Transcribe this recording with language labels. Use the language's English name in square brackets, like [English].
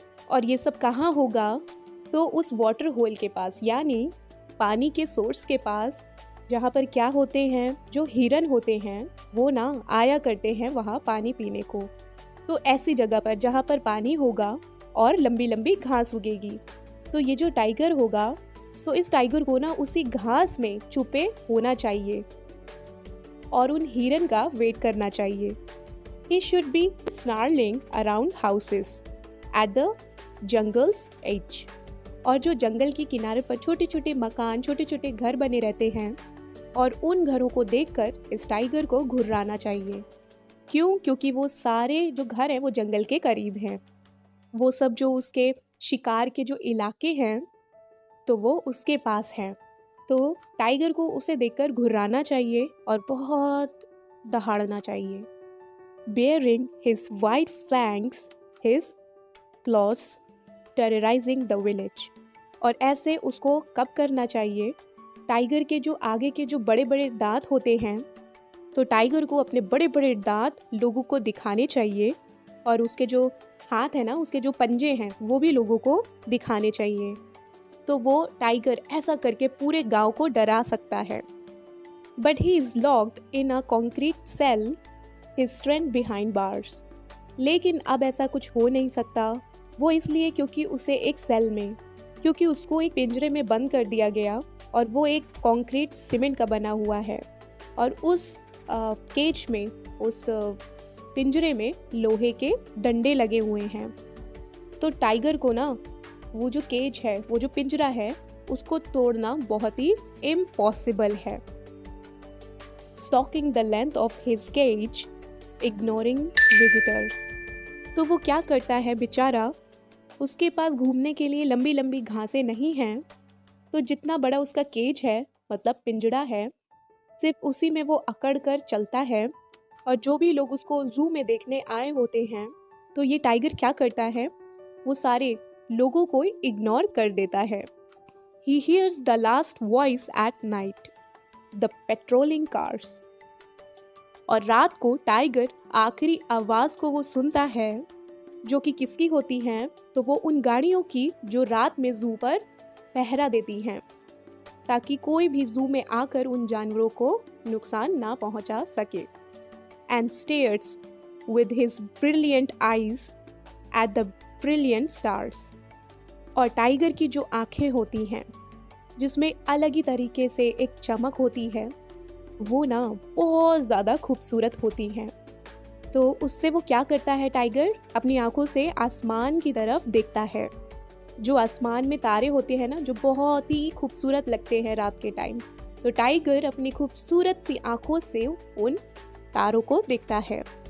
[Hindi] और ये सब कहाँ होगा, तो उस वाटर होल के पास, यानी पानी के सोर्स के पास, जहाँ पर क्या होते हैं, जो हिरन होते हैं वो ना आया करते हैं वहाँ पानी पीने को। तो ऐसी जगह पर जहाँ पर पानी होगा और लंबी लंबी घास उगेगी, तो ये जो टाइगर होगा, तो इस टाइगर को ना उसी घास में छुपे होना चाहिए और उन हिरन का वेट करना चाहिए। [English] He should be snarling around houses at the jungle's edge। [Hindi] और जो जंगल की किनारे पर छोटे छोटे मकान, छोटे छोटे घर बने रहते हैं, और उन घरों को देखकर इस टाइगर को घुर्राना चाहिए। क्यों? क्योंकि वो सारे जो घर हैं वो जंगल के करीब हैं, वो सब जो उसके शिकार के जो इलाके हैं, तो वो उसके पास हैं। तो टाइगर को उसे देखकर घुर्राना चाहिए और बहुत दहाड़ना चाहिए। [English] Bearing his white flanks, his claws terrorizing the village। [Hindi] और ऐसे उसको कब करना चाहिए, टाइगर के जो आगे के जो बड़े बड़े दांत होते हैं, तो टाइगर को अपने बड़े बड़े दांत लोगों को दिखाने चाहिए, और उसके जो हाथ है ना, उसके जो पंजे हैं, वो भी लोगों को दिखाने चाहिए। तो वो टाइगर ऐसा करके पूरे गांव को डरा सकता है। [English] But he is locked in a concrete cell, his strength behind bars. [Hindi] लेकिन अब ऐसा कुछ हो नहीं सकता, वो इसलिए क्योंकि उसे एक सेल में, क्योंकि उसको एक पिंजरे में बंद कर दिया गया, और वो एक कंक्रीट सीमेंट का बना हुआ है, और उस केज में, उस पिंजरे में लोहे के डंडे लगे हुए हैं। तो टाइगर को ना वो जो केज है, वो जो पिंजरा है, उसको तोड़ना बहुत ही इम्पॉसिबल है। [English] Stalking the length of his cage, ignoring visitors. [Hindi] तो वो क्या करता है बेचारा, उसके पास घूमने के लिए लंबी लंबी घासें नहीं हैं, तो जितना बड़ा उसका केज है, मतलब पिंजड़ा है, सिर्फ उसी में वो अकड़ कर चलता है। और जो भी लोग उसको जू में देखने आए होते हैं, तो ये टाइगर क्या करता है, वो सारे लोगों को इग्नोर कर देता है। [English] He hears the last voice at night, the patrolling cars. [Hindi] और रात को टाइगर आखिरी आवाज को वो सुनता है, जो कि किसकी होती हैं, तो वो उन गाड़ियों की जो रात में जू पर पहरा देती हैं, ताकि कोई भी जू में आकर उन जानवरों को नुकसान ना पहुंचा सके। [English] And stares with his brilliant eyes at the brilliant stars. [Hindi] और टाइगर की जो आंखें होती हैं, जिसमें अलग ही तरीके से एक चमक होती है, वो ना बहुत ज़्यादा खूबसूरत होती हैं। तो उससे वो क्या करता है, टाइगर अपनी आंखों से आसमान की तरफ देखता है। जो आसमान में तारे होते हैं ना, जो बहुत ही खूबसूरत लगते हैं रात के टाइम, तो टाइगर अपनी खूबसूरत सी आंखों से उन तारों को देखता है।